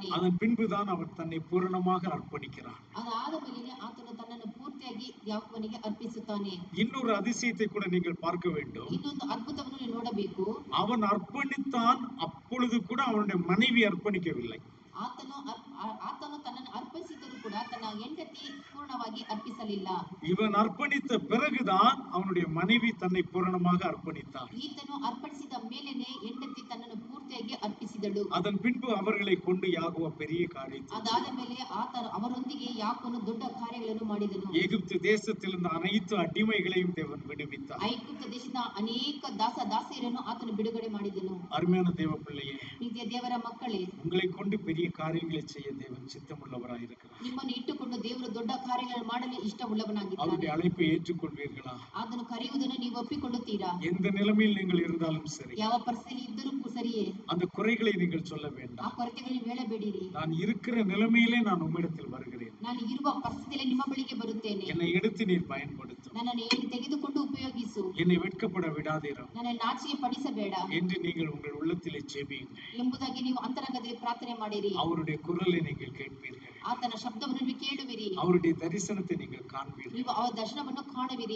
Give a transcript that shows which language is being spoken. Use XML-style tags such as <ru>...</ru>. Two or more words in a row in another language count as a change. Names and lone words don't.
<ta>அதன் பின்புதான் அவர் தன்னை பூரணமாக அர்ப்பணிக்கிறார்.</ta> <kn>ಅದಾದ ಮೇಲೆ ಆತನು ತನ್ನನ್ನು ಪೂರ್ತಿಯಾಗಿ ಯಾಕೋಬನಿಗೆ ಅರ್ಪಿಸುತ್ತಾನೆ.</kn> <ta>இன்னொரு அதிசயத்தை கூட நீங்கள் பார்க்க வேண்டும்.</ta> <kn>ಇನ್ನೊಂದು ಅದ್ಭುತವನ್ನು ನೀವು ನೋಡಬೇಕು.</kn> <ta>அவன் அர்ப்பணித்தான், அப்பொழுது கூட அவனுடைய மனைவி அர்ப்பணிக்கவில்லை.</ta> <kn>ಆತನು ತನ್ನನ್ನು ಅರ್ಪಿಸಿದರೂ ಕೂಡ ತನ್ನ ಹೆಂಡತಿ ಪೂರ್ಣವಾಗಿ ಅರ್ಪಿಸಲಿಲ್ಲ.</kn> <ta>இவன் அர்ப்பணித்த பிறகுதான் அவனுடைய மனைவி தன்னை பூரணமாக அர்ப்பணித்தார்.</ta> <kn>ಈತನು ಅರ್ಪಣಿಸಿದ ಮೇಲೆನೆ ಹೆಂಡತಿ ತನ್ನನ್ನು ಪೂರ್ತಿಯಾಗಿ ಅರ್ಪಿಸಿದಳು.</kn> <ta>அதன் பின்பு அவர்களை கொண்டு யாகோவ பெரிய காரியத்தை,</ta> <kn>ಅದಾದ ಮೇಲೆ ಆತನು ಅವರೊಂದಿಗೆ ಯಾಕೋಬನು ದೊಡ್ಡ ಕಾರ್ಯಗಳನ್ನು ಮಾಡಿದನು.</kn> <ta>எகிப்து தேசத்திலிருந்து அனைத்து அடிமைகளையும் தேவன் விடுவித்தார்.</ta> <kn>ಐಗುಪ್ತ ದೇಶದ ಅನೇಕ ದಾಸದಾಸಿಯರನ್ನು ಆತನು ಬಿಡುಗಡೆ ಮಾಡಿದನು.</kn> <ta>அருமையான தேவ பிள்ளையே,</ta> <kn>ಪ್ರೀತಿಯ ದೇವರ ಮಕ್ಕಳೇ,</kn> <ta>உங்களை கொண்டு பெரிய காரியங்களை செய்ய தேவன் சித்தமுள்ளவராய் இருக்கிறார்.</ta> <kn>ನಿಮ್ಮನ್ನು ಇಟ್ಟುಕೊಂಡು ದೇವರು ದೊಡ್ಡ ಕಾರ್ಯಗಳನ್ನು ಮಾಡಲು ಇಷ್ಟವುಳ್ಳವನಾಗಿದ್ದಾನೆ.</kn> <ta>அவருடைய அழைப்பை ஏற்றுக்கொள்வீர்களா?</ta> <kn>ಅದನ್ನು ಕರೆಯುವುದನ್ನು ನೀವು ಒಪ್ಪಿಕೊಳ್ಳುತ್ತೀರಾ?</kn> <ta>எந்த நிலைமையில் நீங்கள் இருந்தாலும் சரி,</ta> <kn>ಯಾವ ಪರಿಸ್ಥಿತಿ ಇದ್ದರೂ ಸರಿಯೇ,</kn> <ta>அந்த குறைகளை நீங்கள் சொல்ல</ta> <kn>ಆ</kn> <ta>வேண்டாம்.</ta> <kn>ಕೊರತೆಗಳನ್ನು ಹೇಳಬೇಡಿರಿ.</kn> <ta>நான் இருக்கிற நிலைமையிலே நான் உம்மிடத்தில் வருகிறேன்,</ta> <kn>ನಾನು ಇರುವ ಪರಿಸ್ಥಿತಿಯಲ್ಲಿ ನಿಮ್ಮ ಬಳಿಗೆ ಬರುತ್ತೇನೆ.</kn> <ta>என்னை எடுத்து நீர் பயன்படுத்தும்,</ta> <kn>ನನ್ನನ್ನು ತೆಗೆದುಕೊಂಡು ಉಪಯೋಗಿಸು,</kn> <ta>என்னை வெட்கப்பட விடாதீரும்</ta> <kn>ನನ್ನ ನಾಚಿಕೆ ಪಡಿಸಬೇಡ</kn> <ta>என்று நீங்கள் உங்கள் உள்ளத்திலே ஜெபியுங்கள்.</ta> <kn>ಎಂಬುದಾಗಿ ನೀವು ಅಂತರಂಗದಲ್ಲಿ ಪ್ರಾರ್ಥನೆ ಮಾಡಿರಿ.</kn> <ta>அவருடைய குரலை நீங்கள் கேட்பீர்கள்,</ta> <kn>ಆತನ ಶಬ್ದವನ್ನು ನೀವು ಕೇಳುವಿರಿ,</kn> <ta>அவருடைய தரிசனத்தை நீங்கள் காண்பீர்கள்.</ta> <kn>ನೀವು ಅವರ ದರ್ಶನವನ್ನು ಕಾಣುವಿರಿ.</kn>